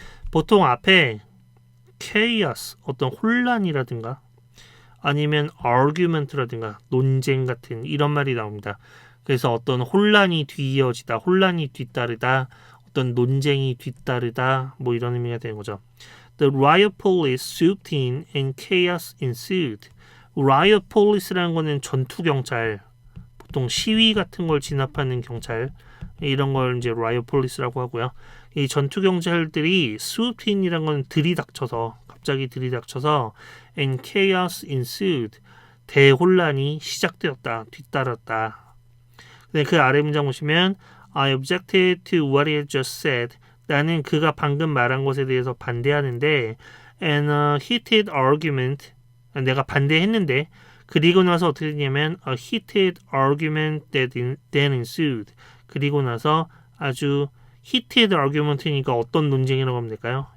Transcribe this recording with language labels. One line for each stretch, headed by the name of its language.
Korean: 보통 앞에 chaos, 어떤 혼란이라든가 아니면 argument라든가 논쟁 같은 이런 말이 나옵니다. 그래서 어떤 혼란이 뒤이어지다, 혼란이 뒤따르다, 어떤 논쟁이 뒤따르다 뭐 이런 의미가 되는 거죠.
English: The riot police swooped in and chaos ensued.
Korean: riot police라는 거는 전투 경찰, 보통 시위 같은 걸 진압하는 경찰 이런 걸 이제 riot police라고 하고요. 이 전투 경찰들이 swooped in이라는 건 갑자기 들이닥쳐서
English: and chaos ensued.
Korean: 대혼란이 시작되었다, 뒤따랐다. 네, 그 아래 문장 보시면
English: I objected to what he had just said.
Korean: 나는 그가 방금 말한 것에 대해서 반대하는데
English: and a heated argument.
Korean: 내가 반대했는데 그리고 나서 어떻게 되냐면
English: a heated argument then ensued.
Korean: 그리고 나서 아주 heated argument이니까 어떤 논쟁이라고 하면 될까요?